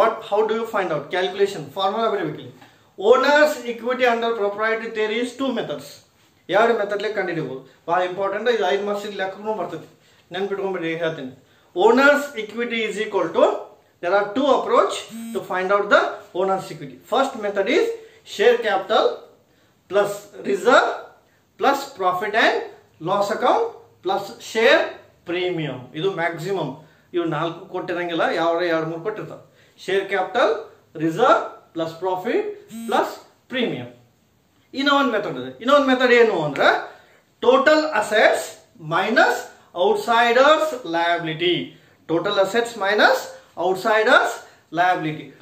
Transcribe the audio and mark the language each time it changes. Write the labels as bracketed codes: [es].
[en] how do you find out, [kn] calculation formula ಬರೀಬೇಕಿಲ್ಲ. [en] Owner's equity under proprietary theory is 2 methods. [kn] ಎರಡು ಮೆಥಡ್ಲೆ ಕಂಡುಹಿಡಿಯಬಹುದು, ಭಾಳ important. ಇದು 5 marks ಲೆಕ್ಕನೂ ಬರ್ತೈತಿ, ನೆನ್ಪಿಟ್ಕೊಂಡ್ಬಿಡಿ ಹೇಳ್ತೀನಿ. [en] Owner's equity is equal to, there are 2 approach to find out the owner's equity. First method is share capital plus reserve plus profit and loss account plus share premium. [kn] ಇದು maximum. ಇವು 4 ಕೊಟ್ಟಿರಂಗಿಲ್ಲ, ಯಾವ 2-3 ಕೊಟ್ಟಿರ್ತಾರೆ. [en] Share capital, reserve plus profit plus premium. [kn] ಇನ್ನೊಂದು method ಇದೆ. ಇನ್ನೊಂದು method ಏನು ಅಂದ್ರೆ [en] Total assets minus outsiders liability. Total assets minus outsiders liability.